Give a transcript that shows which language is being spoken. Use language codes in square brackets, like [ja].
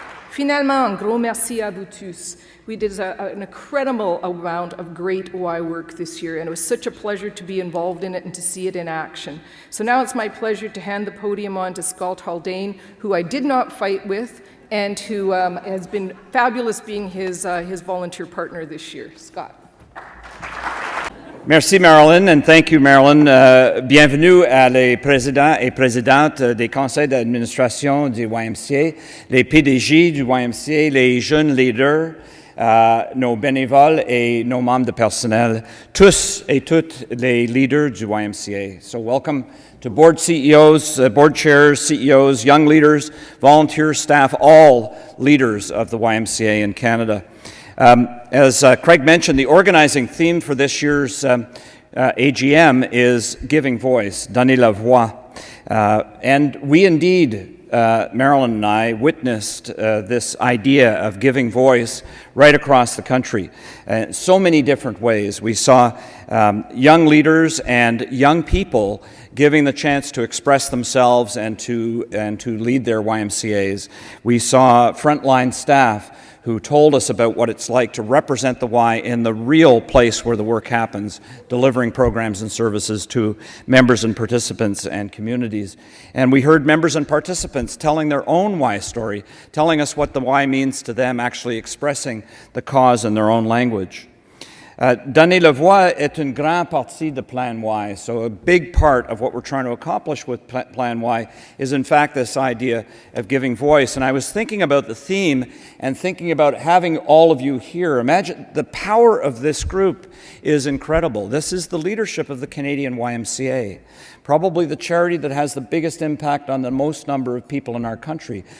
[fr] Finalement, un gros merci à vous tous. [en] We did an incredible amount of great Y work this year, and it was such a pleasure to be involved in it and to see it in action. So now it's my pleasure to hand the podium on to Scott Haldane, who I did not fight with, and who has been fabulous being his volunteer partner this year. Scott. Merci Marilyn, and thank you Marilyn. [fr] Bienvenue à les présidents et présidentes des conseils d'administration du YMCA, les PDG du YMCA, les jeunes leaders, nos bénévoles et nos membres de personnel, tous et toutes les leaders du YMCA. [en] So welcome to board CEOs, board chairs, CEOs, young leaders, volunteer staff, all leaders of the YMCA in Canada. As Craig mentioned, the organizing theme for this year's AGM is Giving Voice, [fr] Donner la Voix. [en] And we indeed, Marilyn and I, witnessed this idea of giving voice right across the country. So many different ways. We saw young leaders and young people giving the chance to express themselves and to lead their YMCAs. We saw frontline staff who told us about what it's like to represent the Y in the real place where the work happens, delivering programs and services to members and participants and communities. And we heard members and participants telling their own Y story, telling us what the Y means to them, actually expressing the cause in their own language. [fr] Donner la voix est une grande partie de Plan Y. [en] So a big part of what we're trying to accomplish with Plan Y is in fact this idea of giving voice. And I was thinking about the theme and thinking about having all of you here. Imagine the power of this group is incredible. This is the leadership of the Canadian YMCA, probably the charity that has the biggest impact on the most number of people in our country.